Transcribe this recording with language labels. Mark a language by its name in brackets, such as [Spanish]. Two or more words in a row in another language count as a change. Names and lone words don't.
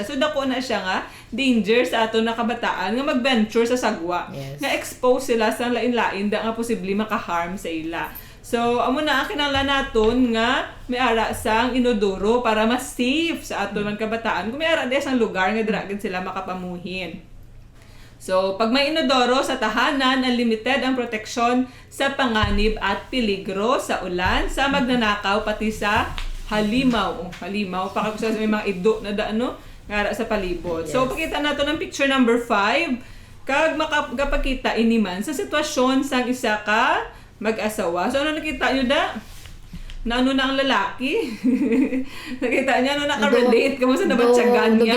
[Hiligaynon] So dako na siya nga danger sa ato na kabataan nga mag-venture sa sagwa. Yes. Nga expose sila sa lain-lain da nga posible maka-harm sa ila. So amo na ang kinahanglan naton nga may ara sang inodoro para mas safe sa ato man kabataan. Kung may ara di sang lugar nga dira gid sila makapamuhin. So, [Filipino] pag may inodoro sa tahanan, unlimited ang proteksyon sa panganib at peligro sa ulan, sa magnanakaw, pati sa halimaw. [Hiligaynon] Halimaw, sa may mga ido na ngara sa palibot. Yes. So, pakita nato ng picture number 5. Kag makapagpakita iniman sa sitwasyon sang isa ka mag-asawa. So, ano nakita nyo da? na ano na ang lalaki. Nakita niya, naka-relate, kamusta nabatsagan niya.